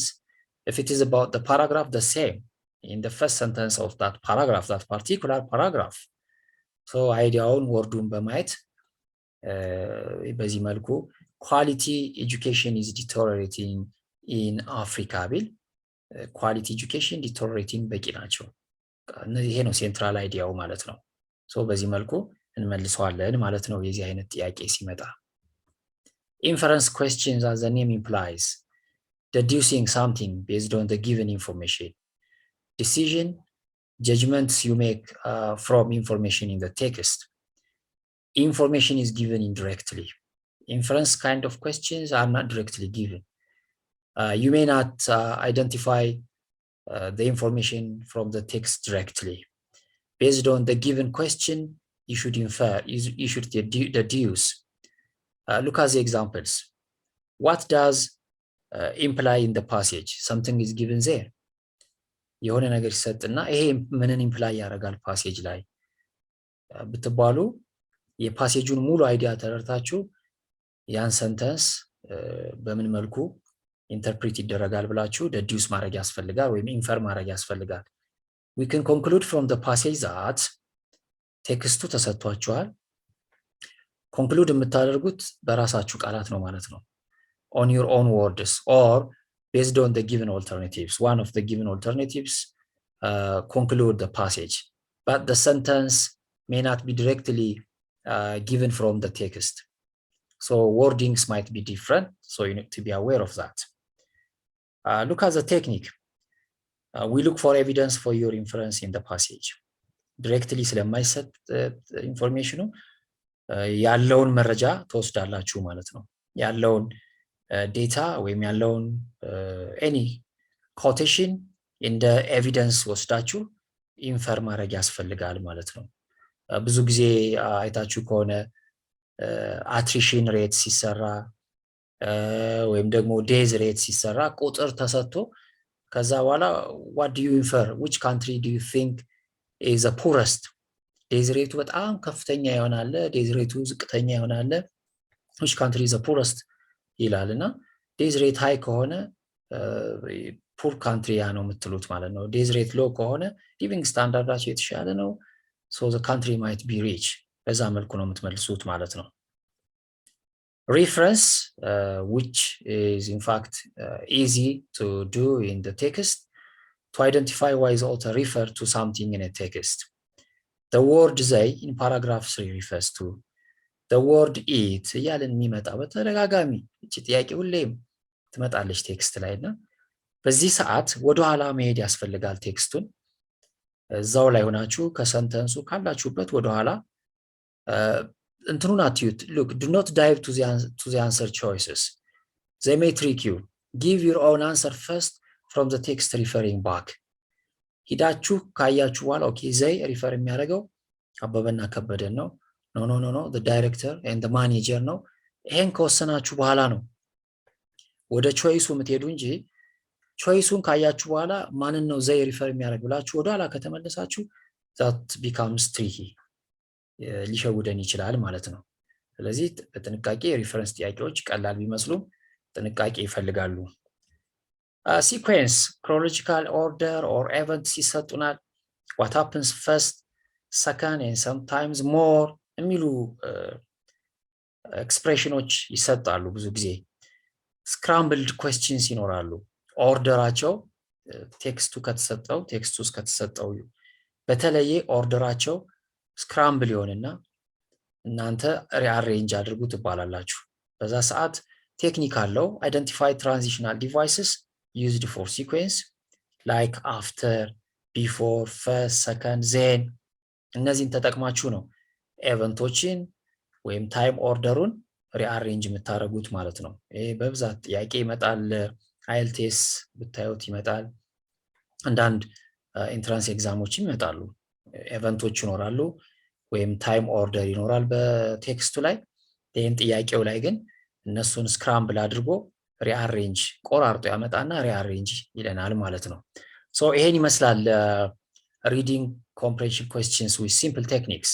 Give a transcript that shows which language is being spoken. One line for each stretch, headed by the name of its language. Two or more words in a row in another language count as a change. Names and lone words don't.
English: If it is about the paragraph, the same in the first sentence of that paragraph, that particular paragraph.
Amharic: So አይዲያውን ወርዱን በማየት በዚህ መልኩ
English: quality education is deteriorating in Africa
Amharic: ቢል
English: quality education deteriorating
Amharic: በቂ ናቸው። ይሄ ነው
English: central idea
Amharic: ማለት ነው። ሶ በዚህ መልኩ እንመልሰዋለን ማለት ነው የዚህ አይነት ጥያቄ ሲመጣ።
English: Inference questions, as the name implies, deducing something based on the given information. Decision, judgments you make from information in the text. Information is given indirectly. Inference kind of questions are not directly given. You may not identify the information from the text directly. Based on the given question, you should infer, you should deduce. Look at the examples. What does imply in the passage? Something is given there.
Amharic: የሆነ ነገር ይሰጥና ይሄ ምንን ኢምፕላይ ያደርጋል ፓሴጅ ላይ ብትባሉ የፓሴጁን ሙሉ አይዲያ ተረድታችሁ ያን ሰንተንስ በምን መልኩ ኢንተርፕሬት ይደረጋል ብላችሁ deduce ማድረግ ያስፈልጋል ወይም ኢንፈር ማድረግ ያስፈልጋል።
English: We can conclude from the passage that
Amharic: ቴክስቱ ተሰጥቷችኋል። ኮንክሉድ የምታደርጉት በራሳችሁ ቃላት ነው ማለት ነው።
English: On your own words or based on the given alternatives. One of the given alternatives conclude the passage, but the sentence may not be directly given from the text. So wordings might be different, so you need to be aware of that. Look at the technique. We look for evidence for your inference in the passage.
Amharic: Directly ስለማይሰጥ ኢንፎርሜሽኑ ያለውን መረጃ ተወስዳላችሁ ማለት ነው። ያለውን ዴታ ወይም ያለውን
English: any quotation
Amharic: እንደ ኤቪደንስ ወስዳችሁ ኢንፈር ማድረግ ያስፈልጋል ማለት ነው። ብዙ ጊዜ አይታችሁ ከሆነ
English: attrition rate
Amharic: ሲሰራ ወይም ደግሞ
English: death rate
Amharic: ሲሰራ ቁጥር ተሰጥቶ ከዛ በኋላ
English: what do you infer, which country do you think is the poorest? death rate
Amharic: በጣም ከፍተኛ ይሆናል፣
English: death rate
Amharic: ዝቅተኛ ይሆናል።
English: which country is the poorest
Amharic: ይላልና
English: death rate high
Amharic: ከሆነ
English: poor country
Amharic: ያ ነው የምትሉት ማለት ነው።
English: death rate low
Amharic: ከሆነ
English: living standard
Amharic: የተሻለ ነው።
English: so the country might be rich።
Amharic: በዛ መልኩ ነው የምትመልሱት ማለት ነው።
English: Reference, which is in fact easy to do in the text, to identify why is author referred to something in a text. The word they in paragraph 3 refers to the word it
Amharic: እያለን የሚመጣ በተደጋጋሚ እቺ ጥያቄ ሁሌም ትመጣለች ቴክስት ላይ እና በዚህ ሰዓት ወደኋላ መሄድ ያስፈልጋል። ቴክስቱን እዛው ላይ ሆናችሁ ከሰንተንሱ ካላችሁበት ወደኋላ እንትኑን አትዩት።
English: look, do not dive to the answer choices. They may trick you. Give your own answer first from the text referring back.
Amharic: ሂዳችሁ ካያችሁ በኋላ
English: okay they refer
Amharic: የሚያደርገው አበበና ከበደን ነው ኖ
English: the director and the manager
Amharic: ነው። ይሄን ከወሰናችሁ በኋላ ነው ወደ ቾይሱ የምትሄዱ እንጂ ቾይሱን ካያችሁ በኋላ ማንን ነው
English: they refer
Amharic: የሚያደርግ ብላችሁ ወደኋላ ከተመለሳችሁ
English: that becomes tricky,
Amharic: ሊሸውደን ይችላል ማለት ነው። ስለዚህ በጥንቃቄ ሪፈረንስ ጥያቄዎች ቀላል ቢመስሉም ጥንቃቄ ይፈልጋሉ። ሲኩዌንስ
English: chronological order or events
Amharic: ይሰጡናል።
English: what happens first, second and sometimes more
Amharic: የሚሉ ኤክስፕሬሽኖች ይሰጣሉ ብዙ ጊዜ።
English: scrambled questions
Amharic: ይኖራሉ። ኦርደራቸው ቴክስቱ ውስጥ ከተሰጠው በተለየ ኦርደራቸው ስክራምብል ይሆንና እናንተ ሪአሬንጅ አድርጉ ትባላላችሁ። በዛ ሰዓት ቴክኒክ አለው።
English: identify transitional devices used for sequence like after, before, first, second, then
Amharic: እነዚህን ተጠቅማችሁ ነው ኤቨንቶችን ወይም
English: time order
Amharic: ሪአሬንጅ የምታደርጉት ማለት ነው። ይሄ በብዛት ጥያቄ ይመጣል። አይኤልቲኤስ ብታዩት ይመጣል። አንዳንድ
English: entrance exams
Amharic: ይመጣሉ። ኤቨንቶች ይኖራሉ ወይም
English: time order
Amharic: ይኖራል በቴክስቱ ላይ። ይህን ጥያቄው ላይ ግን እነሱን ስክራምብል አድርጎ ሪአሬንጅ ቆራርጦ ያመጣና ሪአሬንጅ ይለናል ማለት ነው። ሶ ይሄን ይመስላል
English: reading comprehension questions with simple techniques.